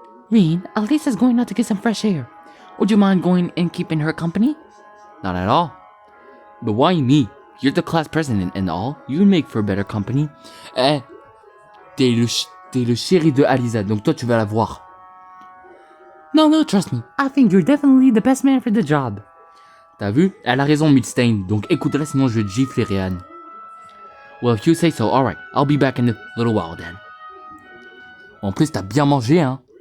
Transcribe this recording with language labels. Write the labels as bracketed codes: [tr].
[en] Reen, Alisa's going out to get some fresh air. Would you mind going and keeping her company? Not at all. But why me? You're the class president and all. You make for better company. [fr] T'es le chéri de Alisa, donc toi tu vas la voir. [en] No, trust me. I think you're definitely the best man for the job. [fr] T'as vu? Elle a raison, Midstein. Donc écoute-la, sinon je vais te gifler, Réan. [en] Well, if you say so, alright. I'll be back in a little while then. [fr] En plus, t'as bien mangé, hein?